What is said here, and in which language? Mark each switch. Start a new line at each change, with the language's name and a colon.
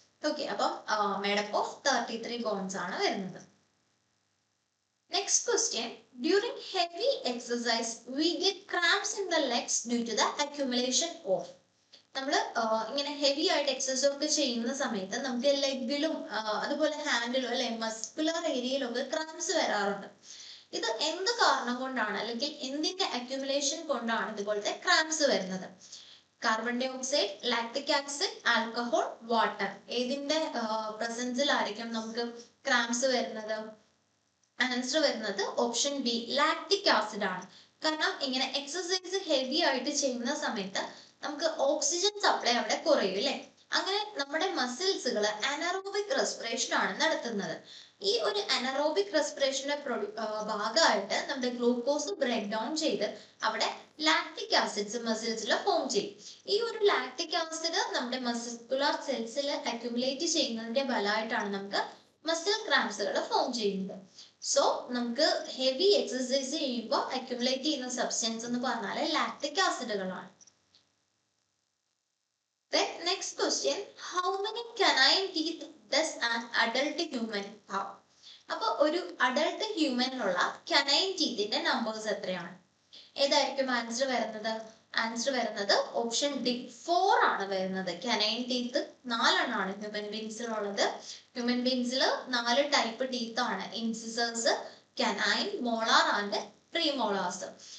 Malayalam: Okay, അപ്പം made up of 33 bones ആണ് വരുന്നത്.
English: Next question, during heavy exercise we get cramps in the legs due to the accumulation of.
Malayalam: നമ്മൾ ഇങ്ങനെ heavy ആയിട്ട് exercise ഒക്കെ ചെയ്യുന്ന സമയത്ത് നമുക്ക് ലെഗിലും അതുപോലെ ഹാൻഡിലും അല്ലെ മസ്കുലർ ഏരിയയിലൊക്കെ ക്രാംസ് വരാറുണ്ട്. ഇത് എന്ത് കാരണം കൊണ്ടാണ്, അല്ലെങ്കിൽ എന്തിന്റെ അക്യുമുലേഷൻ കൊണ്ടാണ് ഇതുപോലത്തെ ക്രാംസ് വരുന്നത്? Carbon dye oxide, lactic acid, alcohol, water, ഏതിന്റെ പ്രസൻസിലായിരിക്കും നമുക്ക് ക്രാംസ് വരുന്നത്? ആൻസർ വരുന്നത് ഓപ്ഷൻ ബി, ലാക്റ്റിക് ആസിഡ് ആണ്. കാരണം ഇങ്ങനെ എക്സസൈസ് ഹെവി ആയിട്ട് ചെയ്യുന്ന സമയത്ത് നമുക്ക് ഓക്സിജൻ സപ്ലൈ അവിടെ കുറയും അല്ലെ. അങ്ങനെ നമ്മുടെ മസിൽസുകൾ അനറോബിക് റെസ്പിറേഷൻ ആണ് നടത്തുന്നത്. ഈ ഒരു അനറോബിക് റെസ്പിറേഷന്റെ ഭാഗമായിട്ട് നമ്മുടെ ഗ്ലൂക്കോസ് ബ്രേക്ക് ഡൗൺ ചെയ്ത് അവിടെ ലാക്റ്റിക് ആസിഡ്സ് മസിൽസിൽ ഫോം ചെയ്യും. ഈ ഒരു ലാക്റ്റിക് ആസിഡ് നമ്മുടെ മസ്കുലർ സെൽസിൽ അക്യുമുലേറ്റ് ചെയ്യുന്നതിന്റെ ഫലമായിട്ടാണ് നമുക്ക് മസിൽ ക്രാംസുകൾ ഫോം ചെയ്യുന്നത്. സോ നമുക്ക് ഹെവി എക്സസൈസ് ചെയ്യുമ്പോൾ അക്യുമുലേറ്റ് ചെയ്യുന്ന സബ്സ്റ്റൻസ് എന്ന് പറഞ്ഞാൽ lactic ആസിഡുകളാണ്.
English: Then next question, how many canine teeth does an adult human have?
Malayalam: അപ്പോൾ ഒരു അഡൾട്ട് ഹ്യൂമനിലുള്ള canine teethന്റെ നമ്പേഴ്സ് എത്രയാണ്? ഏതായിരിക്കും ആൻസർ വരുന്നത്? ആൻസർ വരുന്നത് ഓപ്ഷൻ ഡി, 4 ആണ് വരുന്നത്. canine teeth 4 എണ്ണമാണ് ഹ്യൂമൻ ബീങ്സിലുള്ളത്. ഹ്യൂമൻ ബീങ്സിൽ 4 ടൈപ്പ് ടീത്ത് ആണ്: ഇൻസിസേഴ്സ്, canine, molar ആൻഡ് പ്രീമോളാർസ്.